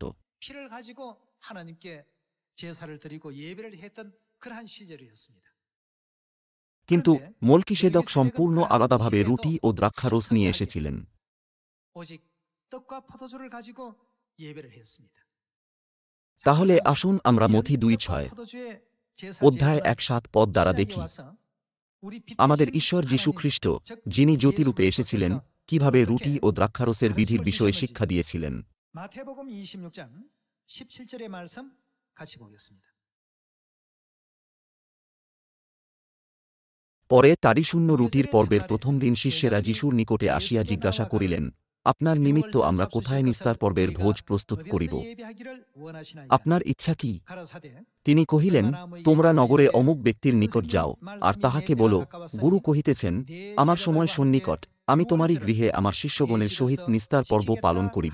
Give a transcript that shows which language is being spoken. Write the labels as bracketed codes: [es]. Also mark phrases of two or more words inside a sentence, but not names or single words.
[ko] 피를 가지고 하나님께 제사를 드리고 예배를 했던 그러한 시절이었습니다. [bn] কিন্তু মলকিসেদক সম্পূর্ণ আলাদাভাবে রুটি ও দ্রাক্ষারস নিয়ে এসেছিলেন। [ko] 오직 떡과 포도주를 가지고 예배를 했습니다. [bn] তাহলে আসুন আমরা মথি 2:6 অধ্যায় 1:7 পদ দ্বারা দেখি, আমাদের ঈশ্বর যীশু খ্রিস্ট, যিনি জ্যোতিরূপে এসেছিলেন, কিভাবে রুটি ও দ্রাক্ষারসের বিধির বিষয়ে শিক্ষা দিয়েছিলেন। [ko] 마태복음 26장 17절의 말씀 같이 보겠습니다. [bn] পরে তারিশূন্য রুটির পর্বের প্রথম দিন শিষ্যেরা যিশুর নিকটে আসিয়া জিজ্ঞাসা করিলেন, আপনার নিমিত্ত আমরা কোথায় নিস্তার পর্বের ভোজ প্রস্তুত করিব? আপনার ইচ্ছা কি? তিনি কহিলেন, তোমরা নগরে অমুক ব্যক্তির নিকট যাও, আর তাহাকে বলো, গুরু কহিতেছেন, আমার সময় সন্নিকট, আমি তোমারই গৃহে আমার শিষ্যগণের সহিত নিস্তার পর্ব পালন করিব।